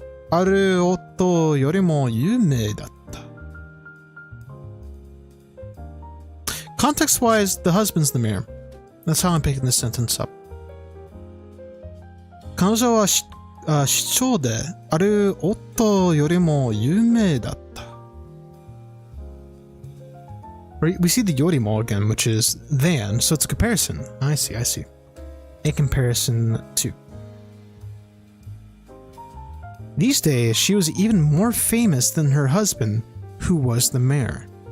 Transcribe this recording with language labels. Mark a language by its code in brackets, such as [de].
[ja] ある夫よりも有名だった。 [en] Context-wise, the husband's the mayor. That's how I'm picking this sentence up. [ja] 彼女は市長である夫よりも有名だった。 [en] We see the yorimo again, which is than, so it's a comparison. I see. A comparison to. These days, she was even more famous than her husband, who was the mayor.